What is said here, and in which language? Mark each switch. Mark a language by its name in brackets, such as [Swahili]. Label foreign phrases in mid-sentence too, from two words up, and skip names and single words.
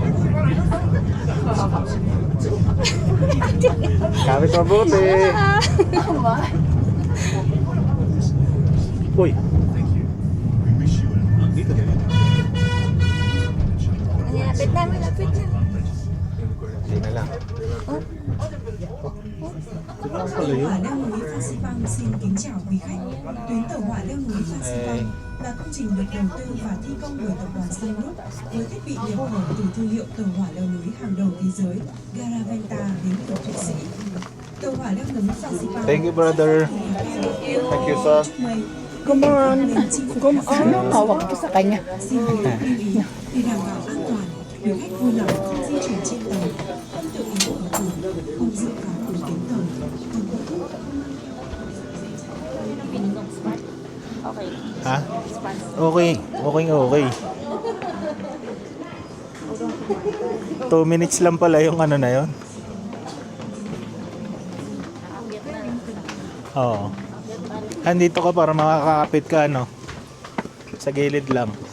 [Filipino] Kapit mabuti. Uy. Lapit na, malapit na. Hindi na lang. [Vietnamese] Tàu hỏa leo núi Phan Xipang xin kính chào quý khách. Tuyến tàu hỏa leo núi Phan Xipang là công trình được đầu tư và thi công bởi tập đoàn Sun Group với thiết bị nhập khẩu từ thương hiệu tàu hỏa leo núi hàng đầu thế giới Garaventa đến từ Thụy Sĩ. Tàu hỏa leo núi Phan Xipang. [English] Thank you, brother. Thank you, sir. Come on. Come on. [Filipino] Hawak ko sa kanya. [Vietnamese] Xin quý khách lưu ý để đảm bảo an toàn, quý khách vui lòng không di chuyển trên tàu, không tự ý mở cửa, không dự phá cửa kính tàu. [Filipino] Ha? [English] Okay. Okay. [Filipino] 2 minutes lang pala yung ano na yun. Oo. Andito ka para makakapit ka ano. Sa gilid lang.